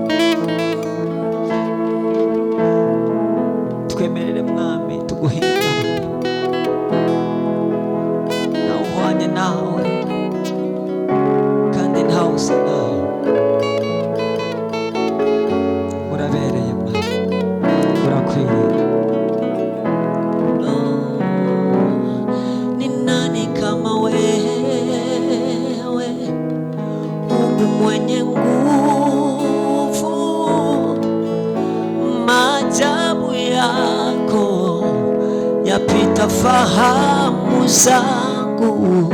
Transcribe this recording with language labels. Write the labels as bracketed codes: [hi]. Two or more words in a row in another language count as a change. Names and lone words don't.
[rw] Twemerere mwami tuguhimba, nawe uhwanye nawe kandi ntawe usa nawe. Urabereye mwami, urakwiriye. [sw] Ni nani kama wewe, Mungu mwenye nguvu, maajabu yako yapita fahamu zangu.